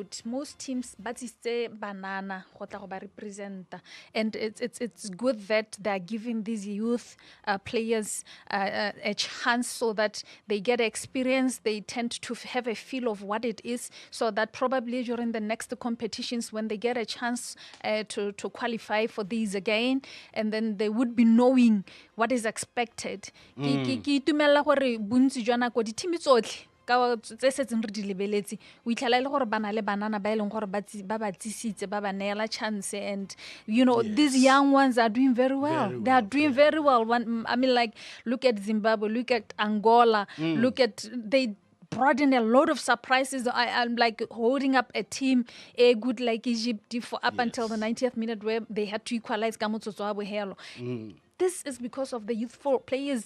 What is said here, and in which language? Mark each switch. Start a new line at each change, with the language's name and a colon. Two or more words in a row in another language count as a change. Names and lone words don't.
English: Most teams, but it's a banana, represent, and it's good that they're giving these youth players a chance so that they get experience. They tend to have a feel of what it is, so that probably during the next competitions, when they get a chance to qualify for these again, and then they would be knowing what is expected.
Tswana: Ke itumela gore bontsi jwa nako di team tsotlhe ka tse setseng re di lebeletse o itlhela ile gore bana le banana ba eleng gore ba ba tsisitse ba ba neela chance,
English: and you know, these young ones are doing very well. They are doing very well. I mean, like, look at Zimbabwe, look at Angola, look at they brought in a lot of surprises. I'm like holding up a team a good like Egypt for up until the 90th minute where they had to equalize This is because of the youthful players.